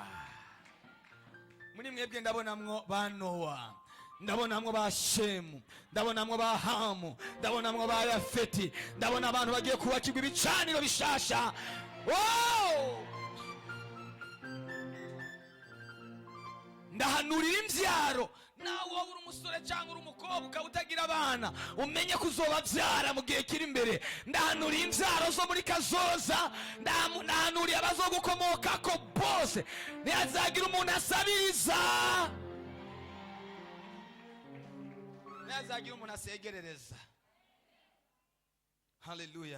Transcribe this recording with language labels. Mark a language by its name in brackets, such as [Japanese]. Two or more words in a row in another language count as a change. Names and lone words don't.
[Rundi] Muri mwebwe ndabonamwo ba Nowa, ndabonamwo ba Shemu, ndabonamwo ba Hamu, ndabonamwo ba Yafeti, ndabona abantu bagiye kubakirwa ibicaniro bishasha. Wow! Ndahanurira imbyaro. Nawe wowe uri umusore cyangwa uri umukobwa utagira abana, umenye kuzobabyara mu gihe kiri imbere. Ndahanuriye imbyaro zo muri kazoza, ndahanuriye abazogukomokako bose, ntihazagira umuntu asabiriza, ntihazagira umuntu asegerereza. Haleluya.